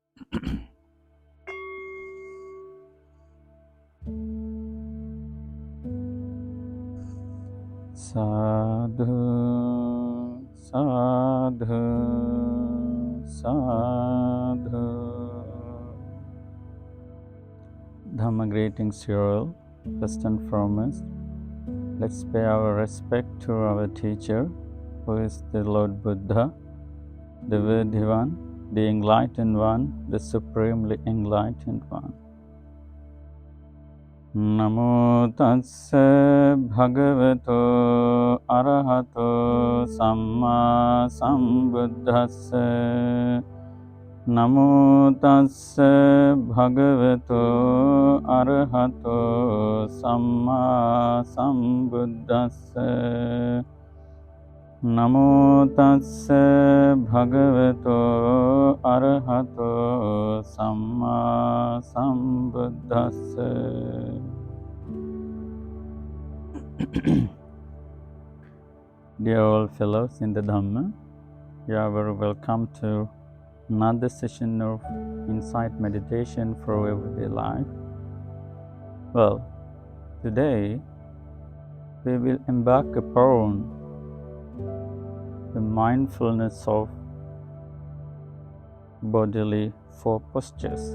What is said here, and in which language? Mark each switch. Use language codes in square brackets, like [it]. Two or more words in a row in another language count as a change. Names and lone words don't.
[pi] Sadhu, sadhu, sadhu. [en] Dhamma greetings to you all. First and foremost, let's pay our respect to our teacher, who is the Lord Buddha, the Worthy One, the Enlightened One, the Supremely Enlightened One. [pi] Namo tassa bhagavato arahato samma sambuddhassa. Namo tassa bhagavato arahato samma sambuddhassa. Namo tassa bhagavato arahato samma sambuddhassa. [en] Dear all fellows in the Dhamma, you are very welcome to another session of insight meditation for everyday life. Well, today we will embark upon the mindfulness of bodily four postures.